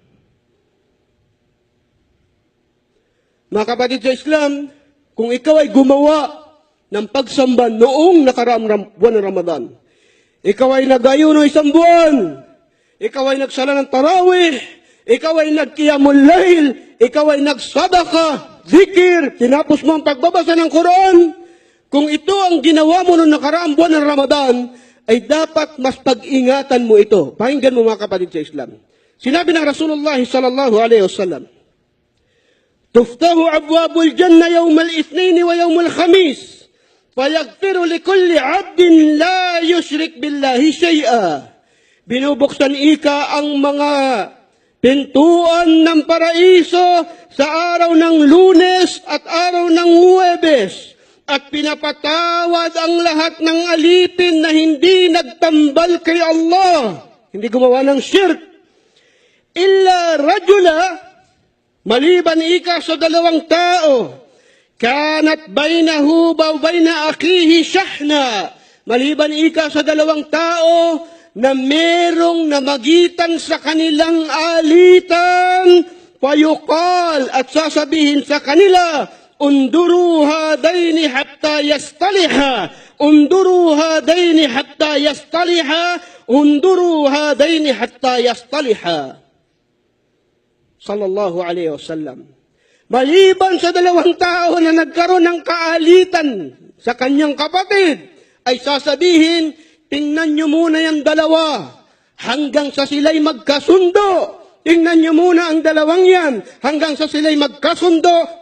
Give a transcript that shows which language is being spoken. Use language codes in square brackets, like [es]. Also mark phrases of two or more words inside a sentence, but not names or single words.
[tl] Mga kapatid sa Islam, kung ikaw ay gumawa ng pagsamba noong nakaraang buwan ng Ramadan, ikaw ay nag-ayuno isang buwan, ikaw ay nagsala ng tarawih, ikaw ay nagqiyamul layl, ikaw ay nagsadaka, zikir, tinapos mo ang pagbabasa ng Quran, kung ito ang ginawa mo noong nakaraang buwan ng Ramadan, ay dapat mas pag-ingatan mo ito. Pakinggan mo mga kapatid sa Islam. Sinabi ng Rasulullah [ar] صلى الله عليه وسلم تفتح أبواب الجنة يوم الاثنين ويوم الخميس. فيغفر لكل عبد لا يشرك بالله شيئا. [tl] Binubuksan ang mga pintuan ng paraiso sa araw ng Lunes at araw ng Huwebes. At pinapatawad ang lahat ng alipin na hindi nagtambal kay Allah. Hindi gumawa ng shirk. [ar] إلا رجلا, [tl] maliban sa dalawang tao, [ar] كانت بينه و بين أخيه شحناء, [tl] maliban sa dalawang tao na merong namagitan sa kanilang alitan, payukal at sasabihin sa kanila, [ar] انظروا هذين حتى يصطلحا انظروا هذين حتى يصطلحا انظروا هذين حتى يصطلحا. صلى الله عليه وسلم. [tl] Maliban sa dalawang tao na nagkaroon ng kaalitan sa kanyang kapatid, ay sasabihin, tingnan nyo muna yung dalawa hanggang sa sila'y magkasundo. Tingnan nyo muna ang dalawang yan hanggang sa sila'y magkasundo.